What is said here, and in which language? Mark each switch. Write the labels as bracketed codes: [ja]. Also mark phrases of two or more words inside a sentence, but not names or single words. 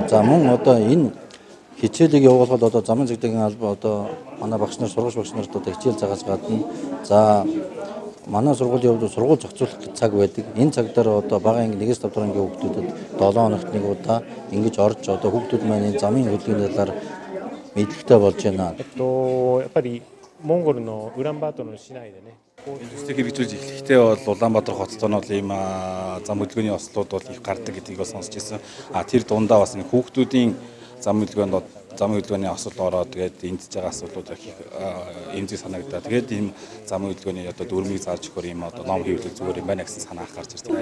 [mn] За мөн одоо энэ хичээлийг явуулахад одоо замын цагдаагийн албан одоо манай багш нар, сургууль багш нарт одоо хичээл зааж гадна. За манай сургуулийн хувьд сургууль зохицуулах цаг байдаг. Энэ цаг дээр одоо бага анги 1-5 дугаар ангийн хүүхдүүдэд 7 хоногт нэг удаа ингэж орж одоо хүүхдүүд маань замын хөдөлгөөний талаар мэдлэгтэй болж байна. [ja] やっぱりモンゴルのウランバートルの市内でね [mn] Төстэй хэрэгжүүлж эхлэхдээ бол Улаанбаатар хотод нь бол ийм зам хөдөлгөөний ослууд бол их гардаг гэдгийг бол сонсч ирсэн. Тэр дундаа бас хүүхдүүдийн зам хөдөлгөөний осол ороод тэгээд эндж байгаа асуудлууд их эмзэг санагдаад тэгээд ийм зам хөдөлгөөний одоо дүрмийг зааж өгөхөр ийм одоо ном хэвлэл зүгээр юм байна гэсэн санаа гарч ирсэн.